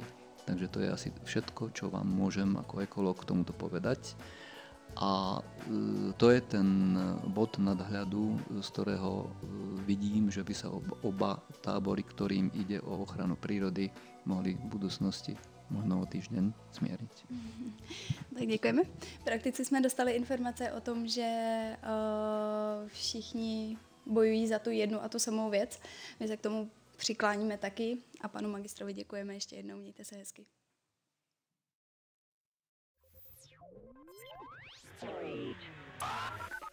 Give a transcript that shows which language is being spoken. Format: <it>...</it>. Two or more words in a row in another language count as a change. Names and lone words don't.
<sk>Takže to je asi všetko, čo vám môžem ako ekológ k tomuto povedať. A to je ten bod nadhľadu, z ktorého vidím, že by sa oba tábory, ktorým ide o ochranu prírody, mohli v budúcnosti možno o týždeň smieriť.</sk> <cs>Tak děkujeme. Prakticky jsme dostali informace o tom, že všichni bojují za tu jednu a tu samou věc. My se k tomu přikláníme taky a panu magistrovi děkujeme ještě jednou. Mějte se hezky. 3, 5</cs>